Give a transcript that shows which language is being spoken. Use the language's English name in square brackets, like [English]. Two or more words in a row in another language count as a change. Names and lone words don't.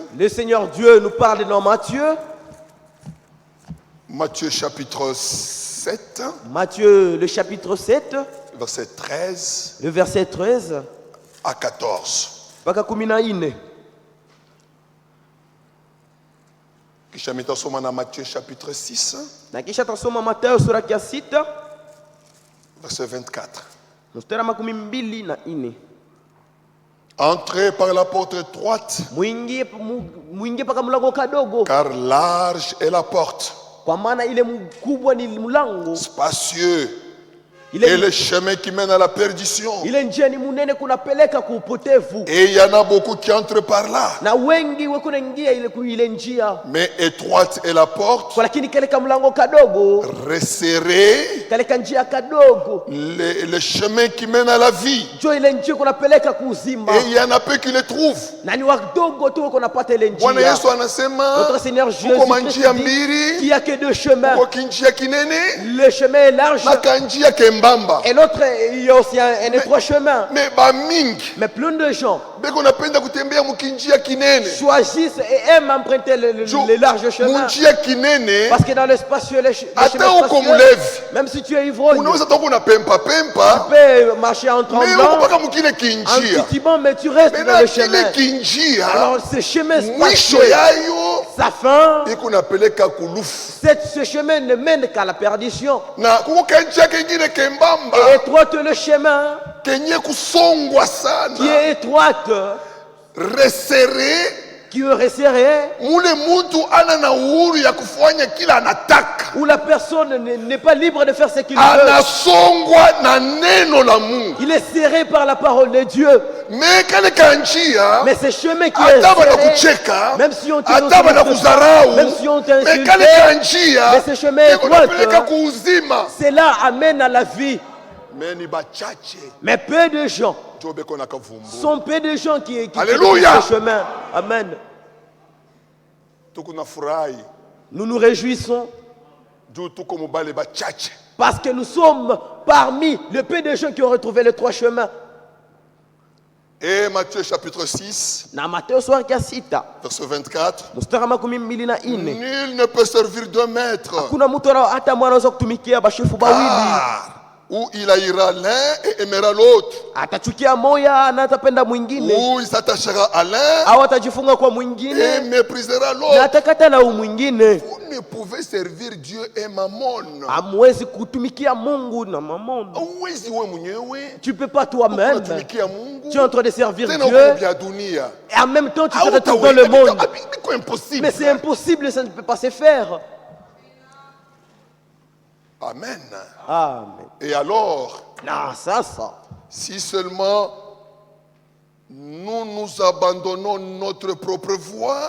[French] Le Seigneur Dieu nous parle dans Matthieu, Matthieu chapitre 7, Matthieu le chapitre 7, verset 13 le verset 13, à 14. [Swahili] mpaka 14. Kisha mitasoma na Matthieu chapitre 6, Na kisha tasoma Mathayo sura ya 6 [French] verset 24. [Swahili] mstari wa 24. [French] Entrez par la porte étroite, [Swahili] Muingie paka mlango kadogo, [French] car large est la porte, [Swahili] kwa maana ile mkubwa ni mlango, [French] spacieux et le chemin qui mène à la perdition. [Swahili] ile njia ni munene kunapeleka kuupotevu, [French] Et il y en a beaucoup qui entrent par là. [Swahili] na wengi wekunaingia ile njia. [French] Mais étroite est la porte, [Swahili] Kwa lakini kale ka mlango kadogo, [French] resserré [Swahili] kale ka njia kadogo, [French] le chemin qui mène à la vie. [Swahili] jo ile njia kunapeleka kuuzima, [French] Et il y en a peu qui le trouvent. [Swahili] na ni wadogo tu kunapata ile Bwana njia. Yesu anasema [French] Notre Seigneur [Swahili] kuko [French] Jésus [Swahili] manjia [French] Christ dit [Swahili] mbili, [French] qu'il n'y a que deux chemins. [Swahili] kuko kinjia kinene [French] Le chemin est large [Swahili] na kanjia kembamba. [French] et l'autre, il y a aussi un étroit chemin. [Swahili] Mais ba mingi [French] Mais plein de gens [Swahili] beko napenda kutembea mukinjia kinene. [French] choisissent et aiment emprunter les larges chemins. [Swahili] Munjia kinene [French] Parce que dans l'espace, le chemin [Swahili] hata uko [French] spacieux, [Swahili] mulevi [French] même si tu es ivrogne, [Swahili] unaweza toka unapempa [French] tu [Swahili] pempa, [French] peux marcher en mais [Swahili] uko [French] tremblant, [Swahili] mpaka mukile [French] en [Swahili] kinjia. [French] titubant, mais tu restes Mais dans [Swahili] na [French] le [Swahili] kile [French] chemin. [Swahili] kinjia [French] Alors ce chemin [Swahili] mwisho [French] spacieux, [Swahili] yayo [French] sa fin, [Swahili] iko napeleka kulufu. [French] ce chemin ne mène qu'à la perdition. [Swahili] Na kuko kanjia kengine kembamba [French] Et étroite le chemin [Swahili] kenye kusongwa [French] qui [Swahili] sana, [French] est étroite, resserré. qui est resserrée, [Swahili] Mule mutu ana na uhuru ya kufanya kila anataka, [French] où la personne n'est pas libre de faire ce qu'il veut. [Swahili] anasongwa na neno la Mungu. [French] Il est serré par la parole de Dieu. [Swahili] Mais kale kanjia, [French] Mais ce chemin qui est [Swahili] ataba na [French] serré, [Swahili] kucheka, [French] même si on te [Swahili] ataba na kuzarau, [French] même si on mais t'insulte, [Swahili] kale kanjia, [French] mais ce chemin [Swahili] iko napeleka [French] droit, [Swahili] kuuzima. [French] cela amène à la vie. [Swahili] Mais ni bachache, [French] Mais peu de gens, [Swahili] ndio beko na kavumbu. [French] sont peu de gens qui Alléluia. ce chemin. Amen. [Swahili] Tuko na furahi, [French] Nous nous réjouissons [Swahili] juu tuko mubale bachache. [French] parce que nous sommes parmi le peu de gens qui ont retrouvé les trois chemins. Et Matthieu chapitre 6, [Swahili] Na Mateo sura ya 6 [French] verset 24. [Swahili] mstari wa 24, [French] Nul ne peut servir deux maîtres. [Swahili] kuna mtu hata mwana anaweza kutumikia bashefu bawili. [French] Ou il haïra l'un et aimera l'autre. [Swahili] Atachukia moya na atapenda mwingine, [French] Ou il s'attachera à l'un [Swahili] au atajifunga kwa [French] et [Swahili] mwingine [French] méprisera [Swahili] na [French] l'autre. [Swahili] atakata na mwingine. [French] Vous ne pouvez servir Dieu et Mammon. [Swahili] Hamwezi kutumikia Mungu na mamoni. Huwezi wewe mwenyewe [French] Tu peux pas toi-même. [Swahili] unatumikia Mungu [French] Tu es en train de servir [Swahili] tena uko [French] Dieu [Swahili] vya dunia. [French] et en même temps tu te [Swahili] Hautaweza, [French] retrouves dans le monde. [Swahili] iko impossible. [French] Mais c'est impossible, ça ne peut pas se faire. Amen. Amen. Et alors, Non, ça. si seulement nous nous abandonnons notre propre voie,